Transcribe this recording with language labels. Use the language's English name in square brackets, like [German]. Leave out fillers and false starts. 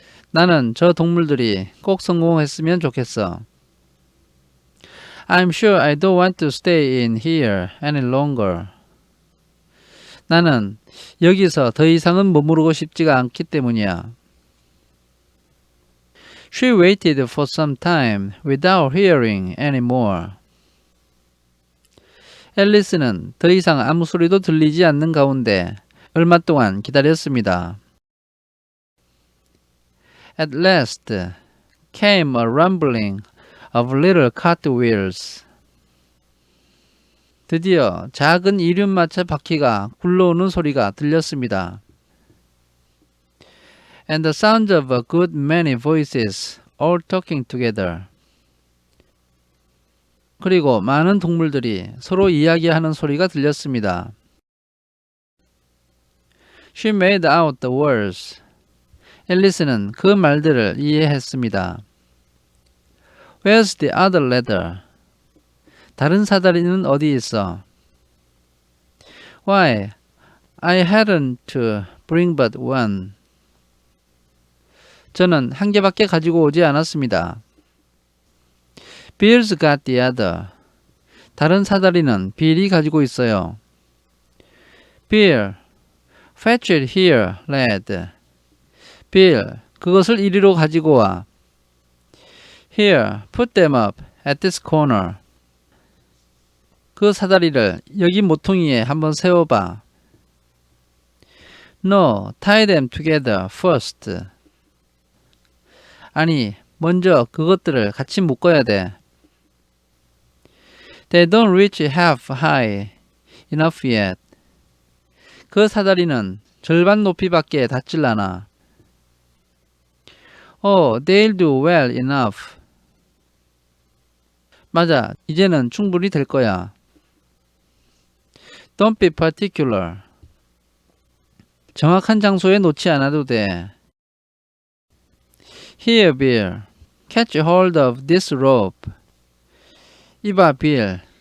[Korean] 나는 저 동물들이 꼭 성공했으면 좋겠어. [English] I'm sure I don't want to stay in here any longer. [Korean] 나는 여기서 더 이상은 머무르고 싶지가 않기 때문이야. [English] She waited for some time without hearing any more. [Korean] 앨리스는 더 이상 아무 소리도 들리지 않는 가운데 얼마 동안 기다렸습니다. [English] At last came a rumbling of little cartwheels. [Korean] 드디어 작은 이륜마차 바퀴가 굴러오는 소리가 들렸습니다. [English] And the sound of a good many voices all talking together. [Korean] 그리고 많은 동물들이 서로 이야기하는 소리가 들렸습니다. [English] She made out the words. [Korean] 앨리스는 그 말들을 이해했습니다. [English] Where's the other ladder? [Korean] 다른 사다리는 어디 있어? [English] Why? I hadn't to bring but one. [Korean] 저는 한 개밖에 가지고 오지 않았습니다. [English] Bill's got the other. [Korean] 다른 사다리는 빌이 가지고 있어요. [English] Bill, fetch it here, lad. [Korean] Bill, 그것을 이리로 가지고 와. [English] Here, put them up at this corner. [Korean] 그 사다리를 여기 모퉁이에 한번 세워봐. [English] No, tie them together first. [Korean] 아니, 먼저 그것들을 같이 묶어야 돼. [English] They don't reach half high enough yet. [Korean] 그 사다리는 절반 높이밖에 닿질 않아. [English] Oh, they'll do well enough. [Korean] 맞아, 이제는 충분히 될 거야. [English] Don't be particular. [Korean] 정확한 장소에 놓지 않아도 돼. [English] Here, Bill. Catch hold of this rope. [Korean] 이봐, [English] 빌.